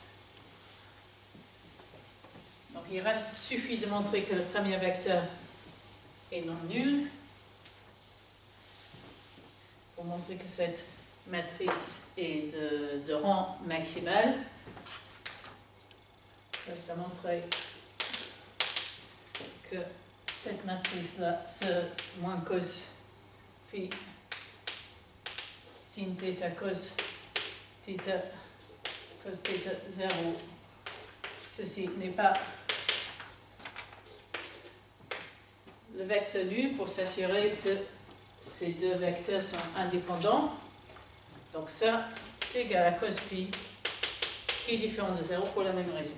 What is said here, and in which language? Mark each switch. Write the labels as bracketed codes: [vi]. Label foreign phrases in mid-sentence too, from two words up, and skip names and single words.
[fr] Donc il suffit de montrer que le premier vecteur est non nul pour montrer que cette matrice est de rang maximal. Reste à montrer que cette matrice-là, ce moins cos phi sin θ cos θ 0, ceci n'est pas le vecteur nul pour s'assurer que ces deux vecteurs sont indépendants. Donc ça, c'est égal à cos phi qui est différent de 0 pour la même raison.